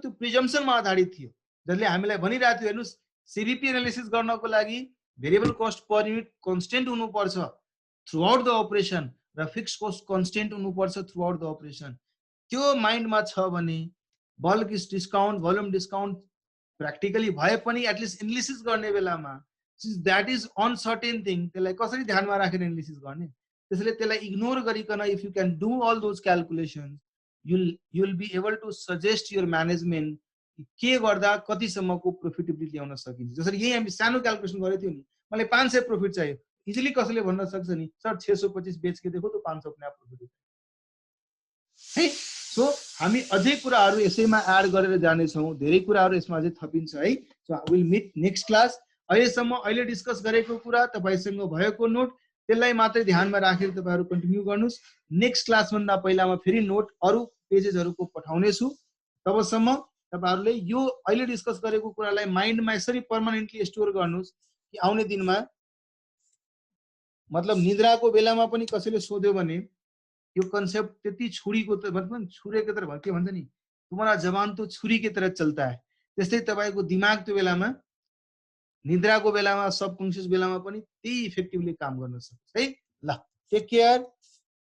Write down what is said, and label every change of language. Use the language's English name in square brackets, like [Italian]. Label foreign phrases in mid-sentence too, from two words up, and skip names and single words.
[Nepali] त्यो प्रिजम्पसनमा आधारित थियो, जसले हामीलाई भनिरहेको थियो हेर्नुस्, [English] CVP analysis [Nepali] गर्नको लागि [English] variable cost per unit constant [Nepali] हुनुपर्छ [English] throughout the operation [Nepali] र [English] fixed cost constant [Nepali] हुनुपर्छ [English] throughout the operation. [Nepali] त्यो माइन्डमा छ भने [English] bulk discount, volume discount practically [Nepali] भए पनि [English] at least analysis [Nepali] गर्ने बेलामा [English] that is uncertain thing, [Nepali] त्यसलाई कसरी ध्यानमा राखेर एनालिसिस गर्ने? त्यसैले त्यसलाई इग्नोर गरिकन [English] if you can do all those calculations you will be able to suggest your management [Nepali] के गर्दा कतिसम्मको प्रॉफिटेबिलिटी ल्याउन सकिन्छ। जसरी यही हामी सानो क्यालकुलेसन गरेको थियौँ नि, मलाई 500 प्रॉफिट चाहियो, इजिली कसैले भन्न सक्छ नि सर [Hindi] 625 बेच के देखो तो 500 अपने आप प्रॉफिट है। [Nepali] सो हामी अझै कुराहरू यसैमा एड गरेर जानेछौँ, धेरै कुराहरू यसमा अझै थपिन्छ है। [English] so will meet next class. [Nepali] अहिलेसम्म अहिले डिस्कस गरेको कुरा तपाईसँग भएको नोट त्यसलाई मात्रै ध्यानमा राखेर तपाईहरु कन्टिन्यू गर्नुस्। [English] next class [Nepali] भन्दा पहिला म फेरि नोट अरु पेजेसहरुको पठाउने छु। तबसम्म तपाईहरुले यो अहिले डिस्कस गरेको कुरालाई माइन्डमा यसरी [English] permanently store [Nepali] गर्नुस् कि आउने दिनमा मतलब निद्राको बेलामा पनि कसैले सोध्यो भने यो कन्सेप्ट त्यति छुरीको त मतलब छुरीको तरह के भन्छ नि, [Hindi] तुम्हारा जवान तो छुरी की तरह चलता है, [Nepali] त्यस्तै तपाईको दिमाग त्यो बेलामा निद्राको बेलामा सबकन्सियस बेलामा पनि त्यही इफेक्टिभली काम गर्न सक्छ है। [English] ल take care.